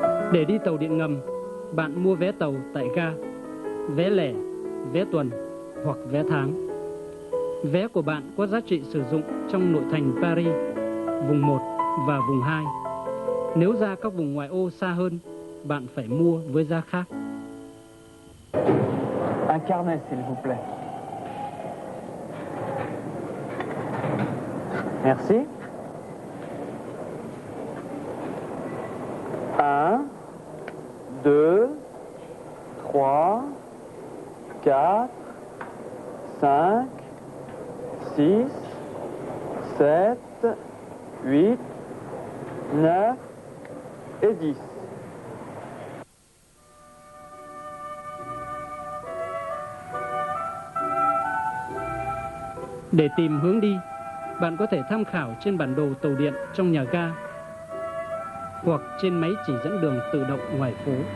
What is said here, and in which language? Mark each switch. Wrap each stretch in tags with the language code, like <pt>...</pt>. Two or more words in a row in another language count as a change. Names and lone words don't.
<vi>Để đi tàu điện ngầm, bạn mua vé tàu tại ga, vé lẻ, vé tuần hoặc vé tháng. Vé của bạn có giá trị sử dụng trong nội thành Paris, vùng 1 và vùng 2. Nếu ra các vùng ngoại ô xa hơn, bạn phải mua với giá khác.</vi> <fr>Un carnet, s'il vous plaît. Merci. 1, 2, 3, 4, 5, 6, 7, 8, 9 et 10.</fr> <vi>Để tìm hướng đi, bạn có thể tham khảo trên bản đồ tàu điện trong nhà ga hoặc trên máy chỉ dẫn đường tự động ngoài phố.</vi>